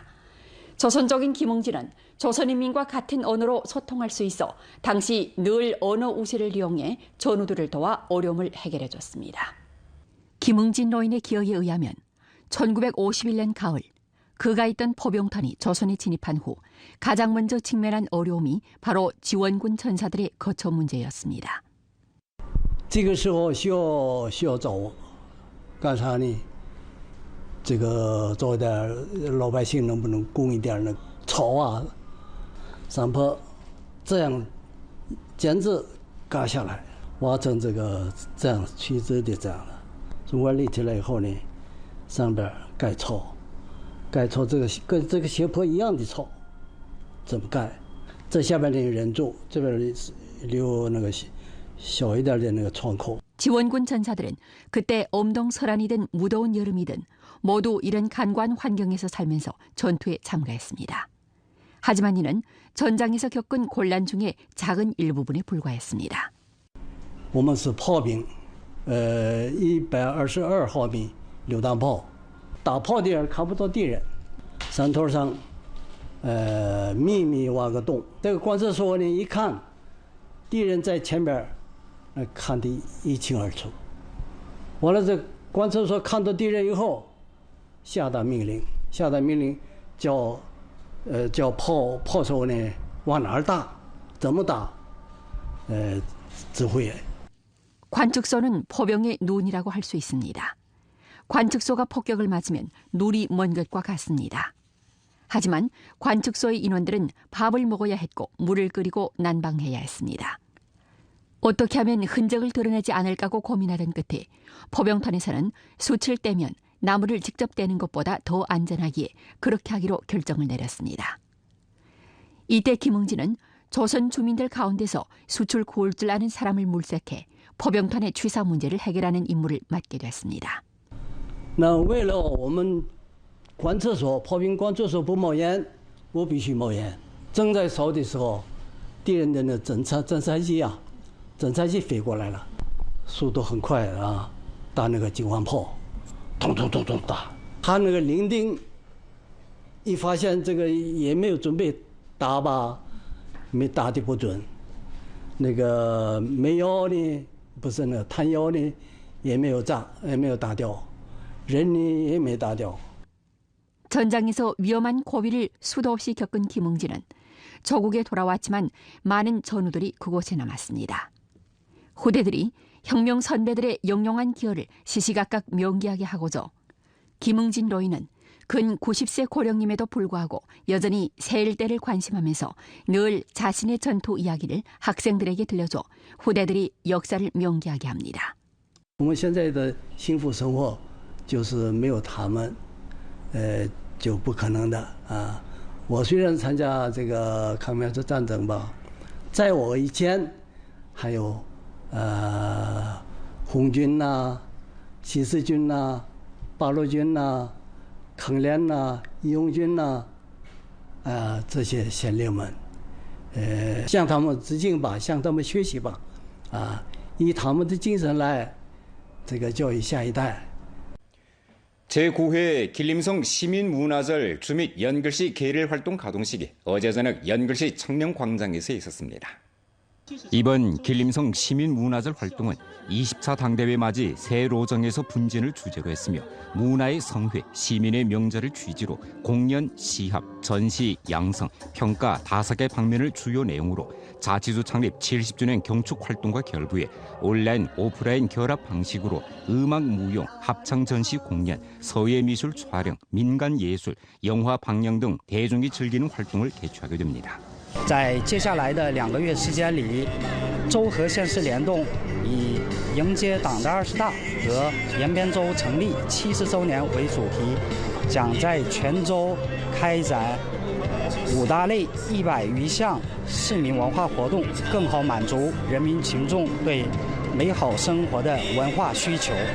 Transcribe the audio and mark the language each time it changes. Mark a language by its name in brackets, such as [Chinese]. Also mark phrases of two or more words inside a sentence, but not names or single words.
[Korean] 조선적인 김응진은 조선인민과 같은 언어로 소통할 수 있어 당시 늘 언어 우세를 이용해 전우들을 도와 어려움을 해결해 줬습니다. 김응진 노인의 기억에 의하면 1951년 가을 그가 있던 포병탄이 조선에 진입한 후 가장 먼저 직면한 어려움이 바로 지원군 전사들의 거처 문제였습니다. [Chinese] 这个时候需要找我，干啥呢？这个找点老百姓能不能供一点那草啊、山坡，这样剪子割下来，挖成这个这样曲折的这样的，中间立起来以后呢，上边盖草。盖草这个跟这个斜坡一样的草，怎么盖？这下边的人住，这边留那个小一点的那个窗口。 [Korean] 지원군 전사들은 그때 엄동설한이든 무더운 여름이든 모두 이런 간과한 환경에서 살면서 전투에 참가했습니다. 하지만 이는 전장에서 겪은 곤란 중에 작은 일부분에 불과했습니다. [Chinese] 我们是炮兵，122毫米榴弹炮。打炮地儿看不到敌人，山头上，秘密挖个洞。这个观测所呢，一看，敌人在前边，看得一清二楚。完了，这观测所看到敌人以后，下达命令，叫炮手呢往哪儿打，怎么打，指挥。 [Korean] 관측소는 포병의 눈이라고 할 수 있습니다. 관측소가 폭격을 맞으면 눈이 먼 것과 같습니다. 하지만 관측소의 인원들은 밥을 먹어야 했고 물을 끓이고 난방해야 했습니다. 어떻게 하면 흔적을 드러내지 않을까고 고민하던 끝에 포병탄에서는 숯을 떼면 나무를 직접 떼는 것보다 더 안전하기에 그렇게 하기로 결정을 내렸습니다. 이때 김응진은 조선 주민들 가운데서 숯을 구울 줄 아는 사람을 물색해 포병탄의 취사 문제를 해결하는 임무를 맡게 됐습니다. [Chinese] 那为了我们观测所炮兵观测所不冒烟，我必须冒烟。正在烧的时候，敌人的那侦察机啊，侦察机飞过来了，速度很快啊，打那个机关炮，咚咚咚咚打。他那个铃钉一发现这个也没有准备打吧，没打的不准，那个煤窑呢，不是那个炭窑呢，也没有炸，也没有打掉，人呢也没打掉。 [Korean] 전장에서 위험한 고비를 수도 없이 겪은 김웅진은 조국에 돌아왔지만 많은 전우들이 그곳에 남았습니다. 후대들이 혁명 선배들의 영롱한 기여를 시시각각 명기하게 하고저 김웅진 로이는 근 90세 고령임에도 불구하고 여전히 새 일대를 관심하면서 늘 자신의 전투 이야기를 학생들에게 들려줘 후대들이 역사를 명기하게 합니다. [Chinese] 我们现在的幸福生活就是没有他们，就不可能的啊。我虽然参加这个抗美援朝战争吧，在我以前还有红军呐、七四军呐、八路军呐、抗联呐、义勇军呐，这些先烈们，向他们致敬吧，向他们学习吧，啊，以他们的精神来这个教育下一代。 [Korean] 제9회 길림성 시민문화절 주 및 연글시 계례 활동 가동식이 어제 저녁 연글시 청년광장에서 있었습니다. 이번 길림성 시민문화절 활동은 20차 당대회 맞이 새 로정에서 분진을 주제로 했으며 문화의 성회, 시민의 명절을 취지로 공연, 시합, 전시, 양성, 평가 5개 방면을 주요 내용으로 자치수 창립 70주년 경축 활동과 결부해 온라인, 오프라인 결합 방식으로 음악, 무용, 합창 전시 공연, 서예 미술 촬영, 민간 예술, 영화 방영 등 대중이 즐기는 활동을 개최하게 됩니다. [Chinese] 在接下来的2个月时间里，州和县市联动以迎接党的20大和延边州成立70周年为主题，将在全州开展5大类100余项市民文化活动，更好满足人民群众对美好生活的文化需求。